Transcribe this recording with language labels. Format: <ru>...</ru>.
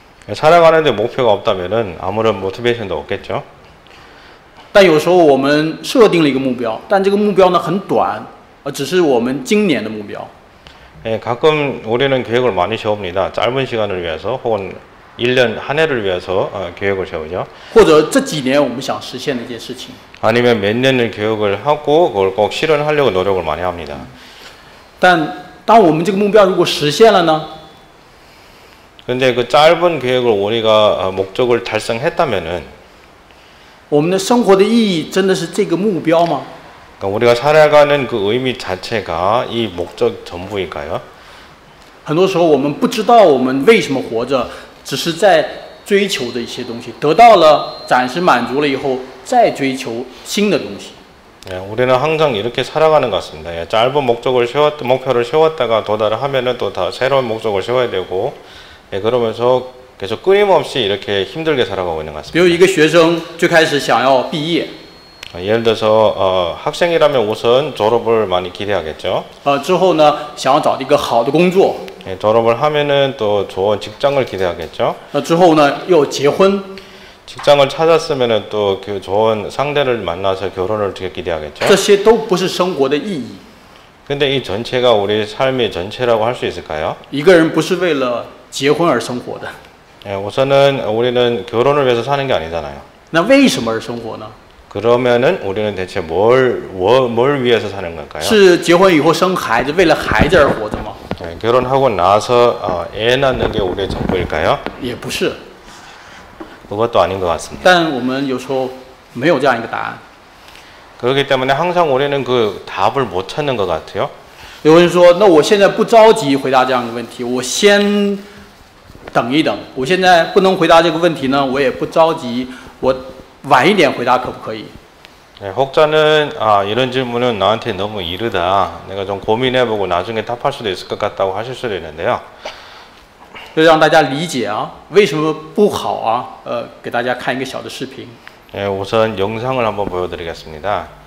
<ko>살아가는데 목표가 없다면은 아무런 모티베이션도 없겠죠.</ko> <zh>但有时候我们设定了一个目标，但这个目标呢很短，只是我们今年的目标。</zh> <ko>예, 가끔 우리는 계획을 많이 세웁니다. 짧은 시간을 위해서 혹은 1년 한 해를 위해서 계획을 세우죠.</ko> <zh>或者这几年我们想实现的一件事情。</zh> <ko>아니면 몇 년을 계획을 하고 그걸 꼭 실현하려고 노력을 많이 합니다.</ko> <zh>但当我们这个目标如果实现了呢？</zh> <ko>근데 그 짧은 계획을 우리가 목적을 달성했다면은</ko> <zh>我们的生活的意义真的是这个目标吗？</zh> <ko>그러니까 우리가 살아가는 그 의미 자체가 이 목적 전부일까요?</ko> <zh>很多时候我们不知道我们为什么活着，只是在追求的一些东西，得到了暂时满足了以后，再追求新的东西。</zh> <ko>예, 우리는 항상 이렇게 살아가는 것 같습니다. 예, 짧은 목표를 세웠다가 도달을 하면은 또 다 새로운 목적을 세워야 되고, 예, 그러면서 계속 끊임없이 이렇게 힘들게 살아가고 있는 것</ko> <zh>比如</zh> <ko>같습니다.</ko> <zh>一个学生最开始想要毕业，</zh> <ko>예를 들어서 학생이라면 우선 졸업을 많이 기대하겠죠.</ko> <zh>之后呢想要找一个好的工作，</zh> <ko>예, 졸업을 하면은 또 좋은 직장을 기대하겠죠.</ko> <zh>之后呢又结婚，</zh> <ko>직장을 찾았으면은 또 그 좋은 상대를 만나서 결혼을 기대하겠죠.</ko> <zh>这些都不是生活的意义。</zh> <ko>근데 이 전체가 우리 삶의 전체라고 할 수 있을까요?</ko> <zh>一个人不是为了结婚而生活的，</zh> <ko>예, 우선은 우리는 결혼을 위해서 사는 게 아니잖아요.</ko> <zh>那为什么而生活呢？</zh> <ko>그러면은 우리는 대체 뭘 위해서 사는 걸까요?</ko> <zh>是结婚以后生孩子，为了孩子而活着吗？</zh> <ko>예, 결혼하고 나서 애 낳는 게 우리의 전부일까요?</ko> <zh>也不是。</zh> <ko>그것도 아닌 것 같습니다.</ko> <zh>但我们有时候没有这样一个答案。</zh> <ko>그렇기 때문에 항상 우리는 그 답을 못 찾는 것 같아요.</ko> <zh>有人说：“那我现在不着急回答这样一个问题，我先等一等。我现在不能回答这个问题呢，我也不着急，我晚一点回答可不可以？”</zh> <ko>네, 혹자는 이런 질문은 나한테 너무 이르다. 내가 좀 고민해보고 나중에 답할 수도 있을 것 같다고 하실 수도 있는데요.</ko> <zh>就让大家理解啊，为什么不好啊？给大家看一个小的视频。</zh> <ko>네, 우선 영상을 한번 보여드리겠습니다.</ko>